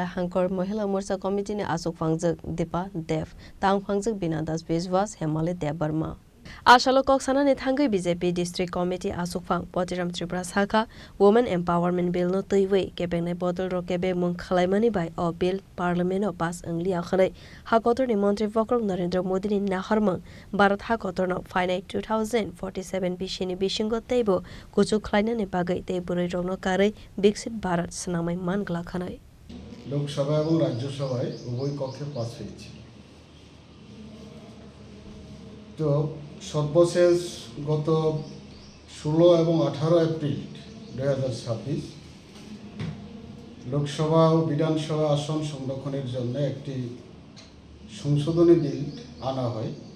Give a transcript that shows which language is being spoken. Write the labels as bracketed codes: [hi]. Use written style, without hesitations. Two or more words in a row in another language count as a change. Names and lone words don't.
[trp] Hankor Mahila Morcha Committee ne Asok Phangjak Depa Dev Tang Phangjak Binadas Bezwas Hemale Debarma Ashalo Koksana ne thangai BJP District Committee Asok Phang Patiram Tripura Saka Women Empowerment Bill no tuiwe kebengne botol ro kebe mung khalaimani bai o bill Parliament o pass angli akhlai hakotor ni Mantri Vakrok Narendra Modi ni naharmang Bharat hakotor no finite 2047 bishini bishingo teibo kuchu khlaina ne bagai tei buroi rogno karai Biksit Bharat snamai mangla khanai [bn] লোকসভা এবং রাজ্যসভায় উভয় কক্ষে পাস হয়েছে তো সর্বশেষ গত 16 এবং 18 এপ্রিল 2026 লোকসভা ও বিধানসভা আসন সংরক্ষণের জন্য একটি সংশোধনী বিল আনা হয়